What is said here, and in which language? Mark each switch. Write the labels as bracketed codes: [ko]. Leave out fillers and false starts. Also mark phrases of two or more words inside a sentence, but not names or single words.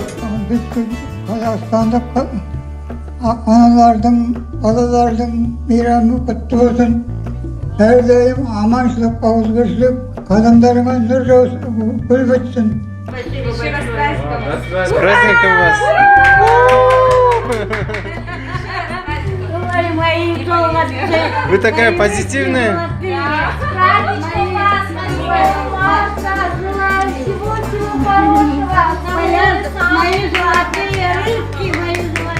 [kk] Қазақстандық аналардың, балалардың мейрамы құтты болсын. Әрдайым аманшылық, ауызбіршілік, қадамдарыңа нұр жаусын, гүл бітсін. [ru] С праздником вас! Вы такая позитивная. Мои золотые рыбки, мои